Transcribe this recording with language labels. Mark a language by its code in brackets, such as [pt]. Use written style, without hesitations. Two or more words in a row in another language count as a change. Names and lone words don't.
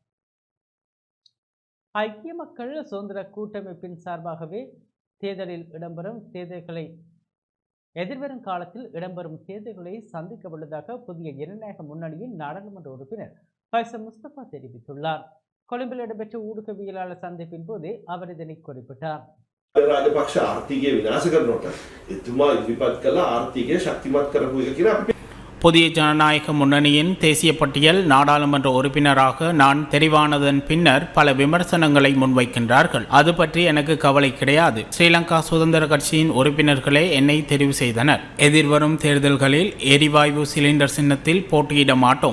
[ta] ஐக்கிய மக்கள் சுதந்திர கூட்டமைப்பின் சார்பாகவே எதிர்வரும் காலத்தில் இடம்பெறும் தேர்தல்களை சந்திக்க உள்ளதாக புதிய ஜனநாயக முன்னணியின் நாடாளுமன்ற உறுப்பினர் ஃபைசல் முஸ்தபா தெரிவித்துள்ளார். கொழும்பில் இடம்பெற்ற ஊடகவியலாளர் சந்திப்பின் போது அவர் இதனை குறிப்பிட்டார். [si] රාජපක්ෂ ආර්ථිකය විනාශ කරනකොට එතුමා ඉදිරිපත් කළ ආර්ථිකය ශක්තිමත් කරපු එක කියලා අපි [ta] புதிய ஜனநாயக முன்னணியின் தேசிய பட்டியல் நாடாளுமன்ற உறுப்பினராக நான் தெரிவானதன் பின்னர் பல விமர்சனங்களை முன்வைக்கின்றார்கள். அது பற்றி எனக்கு கவலை கிடையாது. ஸ்ரீலங்கா சுதந்திர கட்சியின் உறுப்பினர்களே என்னை தெரிவு செய்தனர். எதிர்வரும் தேர்தல்களில் எரிவாயு சிலிண்டர் சின்னத்தில் போட்டியிட மாட்டோம்.